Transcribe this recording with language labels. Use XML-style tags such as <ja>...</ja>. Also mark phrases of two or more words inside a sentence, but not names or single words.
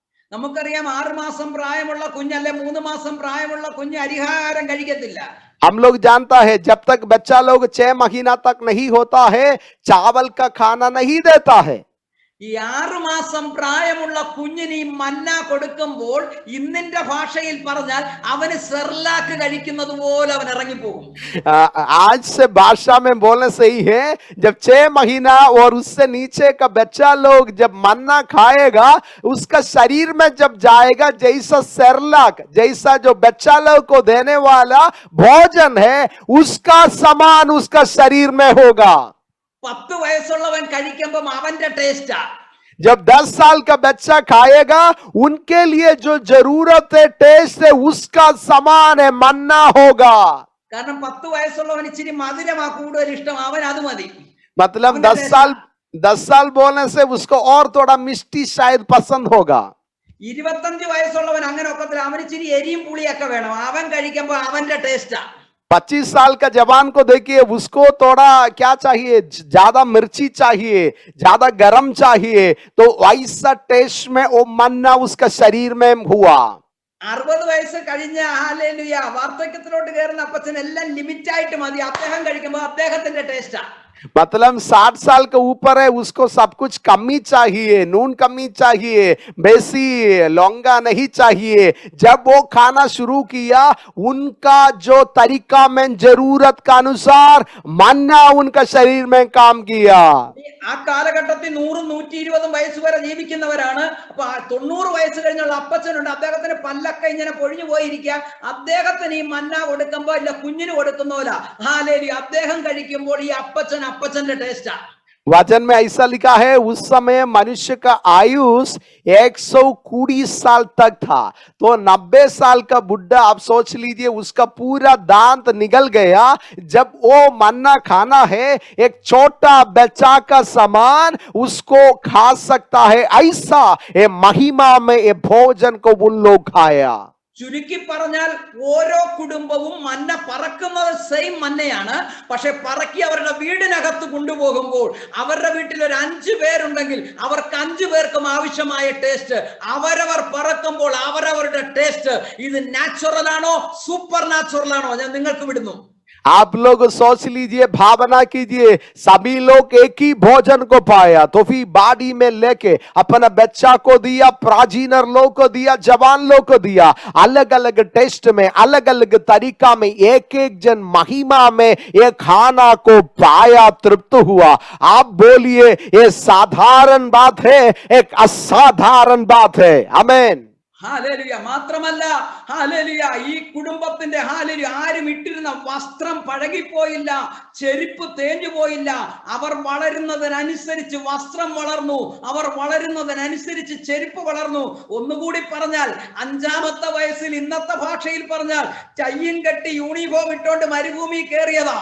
<ml>നമുക്കറിയാം 6 മാസം പ്രായമുള്ള കുഞ്ഞല്ലേ 3 മാസം പ്രായമുള്ള കുഞ്ഞ് അരിഹാരം കഴിക്കത്തില്ല.</ml> <hi>हम लोग जानता है जब तक बच्चा लोग 6 महीना तक नहीं होता है चावल का खाना नहीं देता है.</hi> <ml>ഈ 6 മാസം പ്രായമുള്ള കുഞ്ഞിന് ഈ മന്ന കൊടുക്കുമ്പോൾ ഇന്നിന്റെ ഭാഷയിൽ പറഞ്ഞാൽ അവന് സെർലാക്ക് കഴിക്കുന്നത് പോലെ അവൻ ഇറങ്ങിപ്പോകും.</ml> <hi>आज से भाषा में बोलने सही है, जब 6 महीना और उससे नीचे का बच्चा लोग जब मन्ना खाएगा उसका शरीर में जब जाएगा जैसा सेरलाक जैसा जो बच्चा लोग को देने वाला भोजन है उसका समान उसका शरीर में होगा.</hi> <ml>10 വയസ്സുള്ളവൻ കഴിക്കുമ്പോൾ അവന്റെ ടേസ്റ്റാ.</ml> <hi>जब 10 साल का बच्चा खाएगा उनके लिए जो जरूरत है टेस्ट है उसका समान है मन्ना होगा.</hi> <ml>കാരണം 10 വയസ്സുള്ളവൻ ഇച്ചിരി മധുരമാ കൂടുതൽ ഇഷ്ടം, അവൻ അത് മതി.</ml> <hi>मतलब 10 साल बोलने से उसको और थोड़ा मिष्टी शायद पसंद होगा.</hi> <ml>25 വയസ്സുള്ളവൻ അങ്ങനെ ഒക്കത്തില്ല, അവന് ഇച്ചിരി എരിയും പുളിയൊക്കെ വേണം, അവൻ കഴിക്കുമ്പോൾ അവന്റെ ടേസ്റ്റാ.</ml> <hi>25 साल का जवान को देखिए उसको थोड़ा क्या चाहिए, ज्यादा मिर्ची चाहिए, ज्यादा गरम चाहिए, तो वैसा टेस्ट में वो मन्ना उसका शरीर में हुआ.</hi> <ml>60 വയസ്സ് കഴിഞ്ഞ ഹല്ലേലൂയ വാർദ്ധക്യത്തിലോട്ട് കയറുന്ന അപ്പച്ചൻ എല്ലാം ലിമിറ്റ് ആയിട്ട് മതി, അദ്ദേഹം കഴിക്കുമ്പോൾ അദ്ദേഹത്തിന്റെ ടേസ്റ്റാ.</ml> <hi>मतलब 60 साल के ऊपर है उसको सब कुछ कमी चाहिए, नून कमी चाहिए, बेसी लौंगा नहीं चाहिए. जब वो खाना शुरू किया उनका जो तरीका में जरूरत का अनुसार मन्ना उनका शरीर में काम किया.</hi> <ml>ആ കാലഘട്ടത്തിൽ 100-120 വയസ്സ് വരെ ജീവിക്കുന്നവരാണ്. അപ്പൊ 90 വയസ്സ് കഴിഞ്ഞുള്ള അപ്പച്ചനുണ്ട്, അദ്ദേഹത്തിന് പല്ലൊക്കെ ഇങ്ങനെ പൊഴിഞ്ഞു പോയിരിക്കുക, അദ്ദേഹത്തിന് ഈ മന്ന കൊടുക്കുമ്പോ ഇല്ല കുഞ്ഞിന് കൊടുക്കുന്നോല ഹാലേലൂയ അദ്ദേഹം കഴിക്കുമ്പോൾ ഈ അപ്പച്ചന്റെ ടേസ്റ്റാ.</ml> <hi>वचन में ऐसा लिखा है उस समय मनुष्य का आयुष 120 साल तक था, तो 90 साल का बुढ़ा आप सोच लीजिए उसका पूरा दांत निकल गया. जब वो मन्ना खाना है एक छोटा बच्चा का समान उसको खा सकता है, ऐसा ये महिमा में ये भोजन को उन लोग खाया.</hi> <ml>ചുരുക്കി പറഞ്ഞാൽ ഓരോ കുടുംബവും മന്ന പറക്കുന്നത് സെയിം മന്നയാണ്, പക്ഷെ പറക്കി അവരുടെ വീടിനകത്ത് കൊണ്ടുപോകുമ്പോൾ അവരുടെ വീട്ടിൽ ഒരു 5 പേരുണ്ടെങ്കിൽ അവർക്ക് 5 പേർക്കും ആവശ്യമായ ടേസ്റ്റ് അവരവർ പറക്കുമ്പോൾ അവരവരുടെ ടേസ്റ്റ്. ഇത് നാച്ചുറൽ ആണോ</ml> <en>super natural</en> <ml>ആണോ ഞാൻ നിങ്ങൾക്ക് വിടുന്നു.</ml> <hi>आप लोग सोच लीजिए, भावना कीजिए, सभी लोग एक ही भोजन को पाया तो फिर बाड़ी में लेके अपना बच्चा को दिया, प्राचीनर लोग को दिया, जवान लोग को दिया, अलग अलग टेस्ट में अलग अलग तरीका में एक एक जन महिमा में ये खाना को पाया, तृप्त हुआ. आप बोलिए ये साधारण बात है, एक असाधारण बात है. आमेन.</hi> <ml>ഹാലേലുയ. മാത്രമല്ല ഹാലേലുയ ഈ കുടുംബത്തിന്റെ ഹാലേലുയ ആരും ഇട്ടിരുന്ന വസ്ത്രം പഴകിപ്പോയില്ല, ചെരുപ്പ് തേഞ്ഞു പോയില്ല. അവർ വളരുന്നതിനനുസരിച്ച് വസ്ത്രം വളർന്നു, അവർ വളരുന്നതിനനുസരിച്ച് ചെരുപ്പ് വളർന്നു. ഒന്നുകൂടി പറഞ്ഞാൽ 5-ാമത്തെ വയസ്സിൽ ഇന്നത്തെ ഭാഷയിൽ പറഞ്ഞാൽ ചയ്യും കെട്ടി യൂണിഫോം ഇട്ടോണ്ട് മരുഭൂമി കയറിയതാ.</ml>